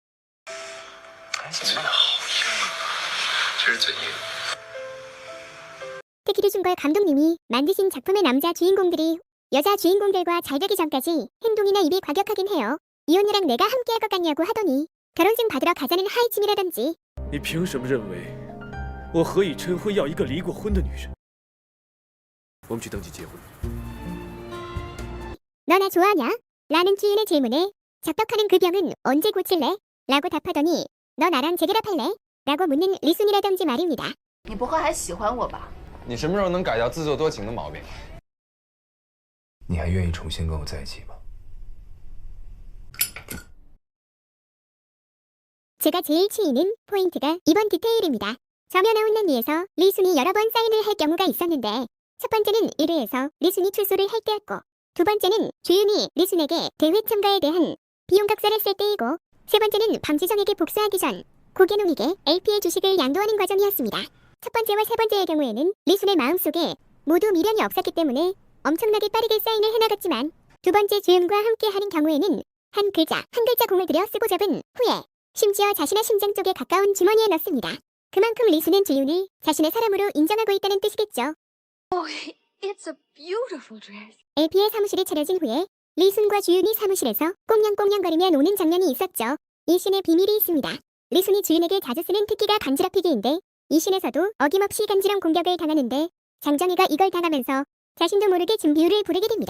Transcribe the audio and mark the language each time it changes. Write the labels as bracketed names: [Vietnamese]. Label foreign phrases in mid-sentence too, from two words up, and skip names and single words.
[Korean] 테키르준걸 감독님이 만드신 작품의 남자 주인공들이 여자 주인공들과 잘 되기 전까지 행동이나 입이 과격하긴 해요. 이혼녀랑 내가 함께할 것 같냐고 하더니 결혼증 받으러 가자는 하이침이라든지. [Chinese] 你凭什么认为我何以琛会要一个离过婚的女人？我们去登记结婚。 [Korean] 너 나 좋아하냐? 라는 주인의 질문에 적덕하는 그 병은 언제 고칠래? 라고 답하더니 너 나랑 재결합할래? 라고 묻는 리순이라든지 말입니다. [Chinese] 你不会还喜欢我吧？你什么时候能改掉自作多情的毛病？你还愿意重新跟我在一起吗？ [Korean] 제가 제일 치이는 포인트가 이번 디테일입니다. 저면 아웃란리에서 리순이 여러 번 사인을 할 경우가 있었는데 첫 번째는 1회에서 리순이 출소를 할 때였고 두 번째는 주윤이 리순에게 대회 참가에 대한 비용 각서를 쓸 때이고 세 번째는 방지정에게 복수하기 전 고개농에게 LP의 주식을 양도하는 과정이었습니다. 첫 번째와 세 번째의 경우에는 리순의 마음속에 모두 미련이 없었기 때문에 엄청나게 빠르게 사인을 해나갔지만 두 번째 주윤과 함께하는 경우에는 한 글자 공을 들여 쓰고 접은 후에 심지어 자신의 심장 쪽에 가까운 주머니에 넣습니다. 그만큼 리순은 주윤을 자신의 사람으로 인정하고 있다는 뜻이겠죠. [English] It's a beautiful dress. [Korean] LP의 사무실이 차려진 후에 리순과 주윤이 사무실에서 꽁냥꽁냥거리며 노는 장면이 있었죠. 이 씬에 비밀이 있습니다. 리순이 주윤에게 자주 쓰는 특기가 간지럽히기인데 이 씬에서도 어김없이 간지럼 공격을 당하는데 장정희가 이걸 당하면서 자신도 모르게 진비우를 부르게 됩니다.